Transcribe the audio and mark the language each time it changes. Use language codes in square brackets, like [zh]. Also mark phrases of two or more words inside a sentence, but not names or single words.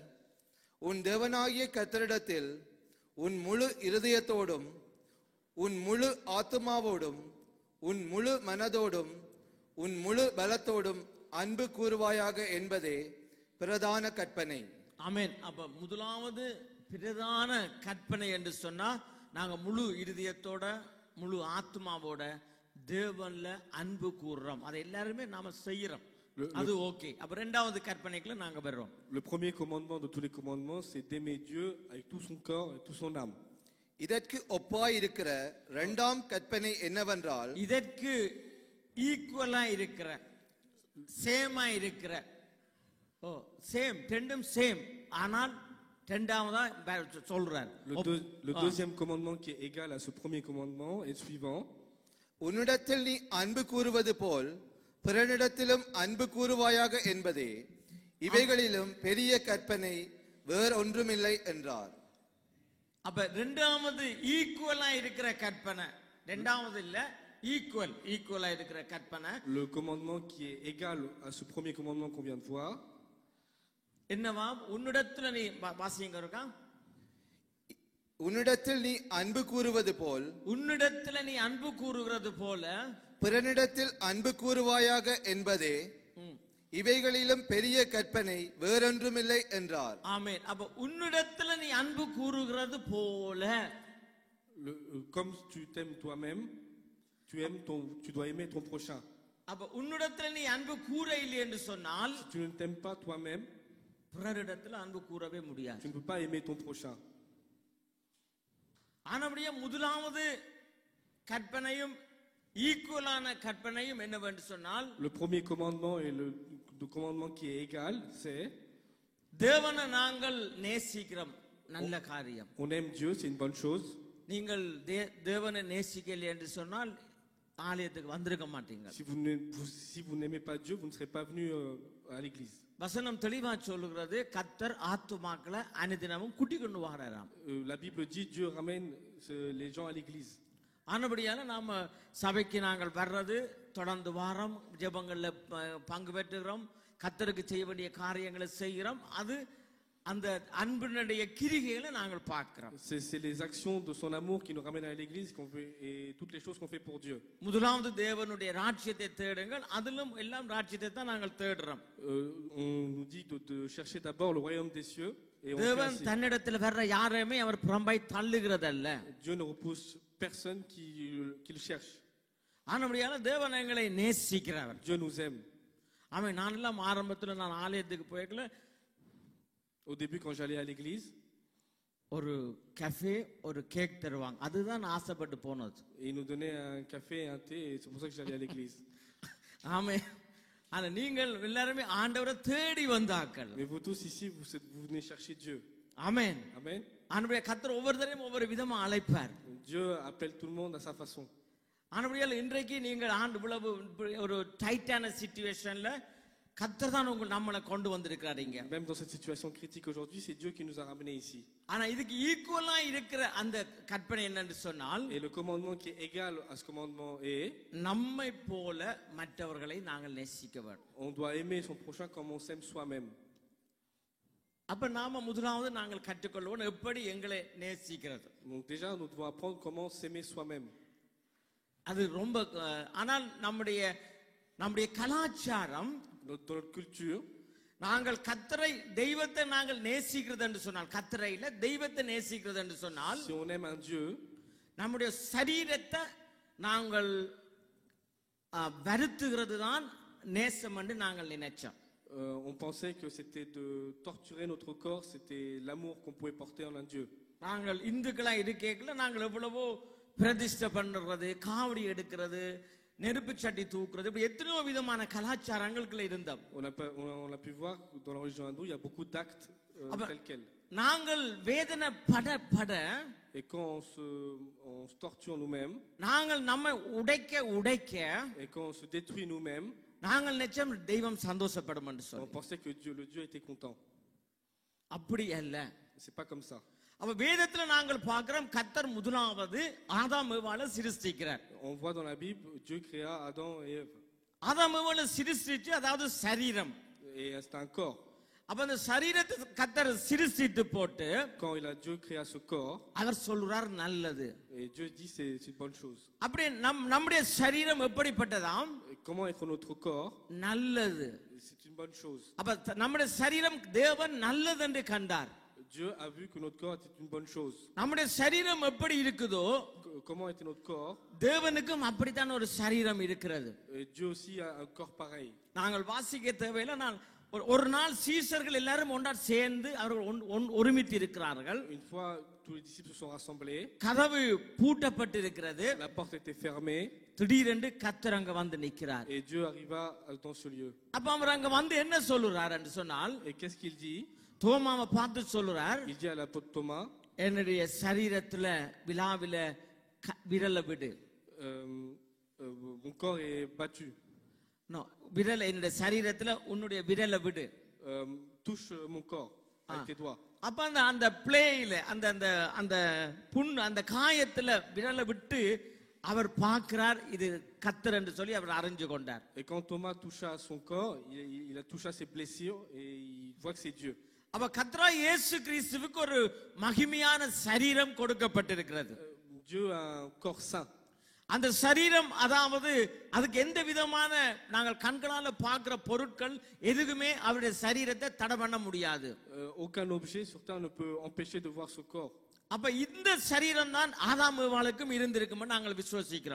[ta] உன் தேவனாகிய கர்த்தரிடத்தில் உன் முழு இருதயத்தோடும் உன் முழு ஆத்துமாவோடும் உன் முழு மனதோடும் உன் முழு பலத்தோடும் அன்பு கூறுவாயாக என்பதே பிரதான கற்பனை. ஆமென். அப்ப முதலாவது பிரதான கற்பனை என்று சொன்னா, நாங்க முழு இருதயத்தோட முழு ஆத்மாவோட தேவன்ல அன்பு கூறுறோம். அதை எல்லாருமே நாம செய்யறோம். அது ஓகே. அப்ப இரண்டாவது கற்பனைக்குள்ள நாங்க வர்றோம். [fr] Le premier commandement de tous les commandements, c'est d'aimer Dieu avec tout son corps et toute son âme. [ta] இதற்கு ஒப்பாய் இருக்கிற இரண்டாம் கற்பனை என்னவென்றால், இதற்கு ஈக்குவலா இருக்கிற சேமா இருக்கிற சேம் ரெண்டும் சேம், ஆனால் இரண்டாவதா சொல்றார். [fr] Le deuxième commandement qui est égal à ce premier commandement est le suivant. [ta] உன்னிடத்தில் நீ அன்பு கூறுவது போல் பிறனிடத்திலும் அன்பு கூறுவாயாக என்பதே, இவைகளிலும் பெரிய கற்பனை வேறொன்றுமில்லை என்றார். அப்ப இரண்டாவது ஈக்குவலா இருக்கிற கற்பனை, இரண்டாவது இல்ல ஈக்குவலா இருக்கிற கற்பனை. [fr] Le commandement qui est égal à ce premier commandement qu'on vient de voir. [ta] என்னவா? உன்னிடத்துல நீ வாசிங்க இருக்கா? உன்னிடத்தில் நீ அன்பு கூறுவது போல், உன்னிடத்துல நீ அன்பு கூறுகிறது போல பிறனிடத்தில் அன்பு கூறுவாயாக என்பதே, இவைகளிலும் பெரிய கற்பனை வேறொன்றுமில்லை என்றார். ஆமென். அப்ப உன்னிடத்துல நீ அன்பு கூறுகிறது போல, [fr] Comme tu t'aimes toi-même, tu dois aimer ton prochain. [ta] அப்ப உன்னிடத்துல நீ அன்பு கூற இல்லை என்று சொன்னால், [fr] Si tu ne t'aimes pas toi-même, [ta] பிறரிடத்துல அன்பு கூறவே முடியாது. [fr] tu ne peux pas aimer ton prochain. [ta] ஆனபடியே முதலாவது கற்பனையும் ஈக்குவலான கற்பனையும் என்னவென்று சொன்னால், [fr] Le premier commandement et le commandement qui est égal, c'est [ta] தேவனை நாங்கள் நேசிக்கிறோம், நல்ல காரியம். [fr] on aime Dieu, c'est une bonne chose. [ta] நீங்கள் தேவனை நேசிக்கலை என்று சொன்னால் ஆலயத்துக்கு வந்திருக்க மாட்டீங்க. [fr] Si vous n'aimez pas Dieu, vous ne serez pas venu à l'église. [ta] வசனம் தெளிவா சொல்லுகிறது, கர்த்தர் ஆத்துமாக்களை அனுதினமும் கூட்டி கொண்டு வராராம். [fr] La Bible dit Dieu ramène les gens à l'église. [ta] ஆனபடியால நாம சபைக்கு நாங்கள் வர்றது, தொடர்ந்து வாரம் ஜெபங்கள்ல பங்கு பெற்றுகிறோம், கர்த்தருக்கு செய்ய வேண்டிய காரியங்களை செய்கிறோம். அது அந்த அன்பினுடைய கிரிகைகளை நாங்கள் பார்க்கிறோம். [fr] C'est les actions de son amour qui nous ramènent à l'église et toutes les choses qu'on fait pour Dieu. [ta] முதலாவது தேவனுடைய ராஜ்யத்தை தேடுங்கள், அதிலும் எல்லாம் ராஜ்யத்தை தான் நாங்கள் தேடுறோம். [fr] On nous dit de chercher d'abord le royaume des cieux et on [ta] தேவன் தன்னிடத்தில் வர்ற யாரையுமே அவர் புறம்பாய் தள்ளுகிறதல்ல. [fr] Dieu ne repousse personne qui le cherche. [ta] ஆனபடியால தேவன் எங்களை நேசிக்கிறவர். [fr] Dieu nous aime. [ta] ஆமென். நான் எல்லாம் ஆரம்பத்துல நான் ஆலயத்துக்கு போய்க்கல, [fr] Au début, quand j'allais à l'église, [ta] ஒரு கஃபே ஒரு கேக் தருவாங்க, அதுதான் நான் ஆசைப்பட்டு போனது. [fr] ils nous donnaient un café et un thé, et c'est pour ça que j'allais à l'église. [ta] ஆமென். ஆனா நீங்கள் எல்லாரும் ஆண்டவரை தேடி வந்தாக்கள். [fr] Mais vous tous ici, vous venez chercher Dieu. [ta] ஆமென். [fr] Amen. [ta] ஆண்டவரே கர்த்தர் ஒவ்வொருத்தரையும் ஒவ்வொரு விதமா அழைப்பார். [fr] Dieu appelle tout le monde à sa façon. [ta] ஆனபடியால் இன்றைக்கு நீங்கள் ஆண்டு இவ்வளவு ஒரு [en] tightஆன situationல [ta] கர்த்தர் தான் நம்மளை கொண்டு வந்திருக்காருங்க. [fr] Même dans cette situation critique aujourd'hui, c'est Dieu qui nous a ramenés ici. [ta] ஆனா இதுக்கு ஈக்குவலா இருக்கிற அந்த கற்பனை என்னன்னு சொன்னால், [fr] Et le commandement qui est égal à ce commandement est, [ta] நம்மை போல மற்றவர்களை நாங்கள் நேசிக்க வேண்டும். [fr] on doit aimer son prochain comme on s'aime soi-même. [ta] அப்ப நாம முதலாவது நாங்கள் கற்றுக்கொள்வோம் எப்படி எங்களை நேசிக்கிறது. [fr] Donc déjà, nous devons apprendre comment s'aimer soi-même. [ta] அது ரொம்ப ஆனால் நம்முடைய கலாச்சாரம், [fr] Dans notre culture, [ta] நாங்கள் கர்த்தரை தெய்வத்தை நாங்கள் நேசிக்கிறது என்று சொன்னால், கர்த்தரை இல்ல தெய்வத்தை நேசிக்கிறது என்று சொன்னால், [fr] si on aime un Dieu, [ta] நம்முடைய சரீரத்தை நாங்கள் வருத்துகிறது தான் நேசம் என்று நாங்கள் நினைச்சோம். [fr] On pensait que c'était de torturer notre corps, c'était l'amour qu'on pouvait porter en un Dieu. [ta] நாங்கள் இந்துக்களா இருக்கேக்கல நாங்கள் எவ்வளவோ பிரதிஷ்டை பண்றது, காவடி எடுக்கிறது, நெருப்பு சட்டி தூக்குறது, இப்படி எத்தனையோ விதமான கலாச்சாரங்களுக்குள்ள இருந்தோம். [fr] On a pu voir que dans la religion hindoue, il y a beaucoup d'actes tels quels. [ta] நாங்கள் வேதனை பட [fr] Et quand on se torture nous-mêmes, [ta] நாங்கள் நம்ம உடைக்க [fr] et quand on se détruit nous-mêmes, [ta] நாங்கள் நிச்சயம் தெய்வம் சந்தோஷப்படும் என்று [fr] on [ta] சொல்லி. [fr] pensait que le Dieu était content. [ta] அப்படி அல்ல. [fr] C'est pas comme ça. [ta] அப்ப வேதத்துல நாங்கள் பார்க்கிறோம் கர்த்தர் முதலாவது ஆதாம் ஏவாளை சிருஷ்டிக்கிறார். [fr] On voit dans la Bible, Dieu créa Adam et Ève. [ta] ஆதாம் ஏவாளை சிருஷ்டிச்சு, அதாவது சரீரம். [fr] Et c'est un corps. [ta] அப்ப அந்த சரீரத்தை கர்த்தர் சிருஷ்டித்து போட்டு [fr] Quand Dieu créa ce corps, [ta] அவர் சொல்றார் நல்லது. [fr] et Dieu dit c'est une bonne chose. [ta] அப்படி நம்முடைய சரீரம் எப்படிப்பட்டதாம்? [fr] Et comment est notre corps? [ta] நல்லது. [fr] C'est une bonne chose. [ta] அப்ப நம்முடைய சரீரம் தேவன் நல்லது என்று கண்டார். [fr] Dieu a vu que notre corps était une bonne chose. [ta] நம்முடைய சரீரம் எப்படி இருக்குதோ [fr] Comment était notre corps? [ta] தேவனுக்கும் அப்படித்தான் ஒரு சரீரம் இருக்கிறது. [fr] Et Dieu aussi a un corps pareil. [ta] நாங்கள் வாசிக்க தேவையில்லை. நான் ஒரு நாள் சீஷர்கள் எல்லாரும் ஒன்றா சேர்ந்து அவர்கள் ஒருமித்து இருக்கிறார்கள். [fr] Une fois tous les disciples se sont rassemblés, [ta] கதவு பூட்டப்பட்டிருக்கிறது. [fr] la porte était fermée, [ta] திடீரென்று கர்த்தர் அங்க வந்து நிற்கிறார். [fr] et Dieu arriva dans ce lieu. [ta] அப்ப அவர் அங்க வந்து என்ன சொல்லுறார் என்று சொன்னால், [fr] Et qu'est-ce qu'il dit? [ta] தோமாவை பார்த்து சொல்லுறார், [fr] Il dit à l'apôtre Thomas, [ta] என்னுடைய சரீரத்துல விழாவில விரல விடு. [fr] Mon corps est battu. [ta] விரல என்னுடைய சரீரத்துல உன்னுடைய விரல விடு. [fr] Touche mon corps avec tes doigts. [ta] அப்ப அந்த பிளேயில அந்த புண் அந்த காயத்துல விரல விட்டு அவர் பார்க்கிறார், இது கர்த்தர் என்று சொல்லி அவர் அறிஞ்சு கொண்டார். [fr] Et quand Thomas toucha son corps, il a touché ses blessures et il voit que c'est Dieu. [ta] அப்ப கர்த்தராகிய இயேசு கிறிஸ்துவுக்கு ஒரு மகிமையான சரீரம் கொடுக்கப்பட்டிருக்கிறது. [fr] Dieu a un corps saint. [ta] அந்த சரீரம், அதாவது அதுக்கு எந்த விதமான நாங்கள் கண்களால பார்க்கிற பொருட்கள் எதுவுமே அவருடைய சரீரத்தை தடை பண்ண முடியாது. [fr] Aucun objet sur terre ne peut empêcher de voir ce corps. [ta] அப்ப இந்த சரீரம் தான் ஆதாம் ஏவாளுக்கும் இருந்திருக்கும்னு நாங்கள் விசுவாசிக்கிறோம்.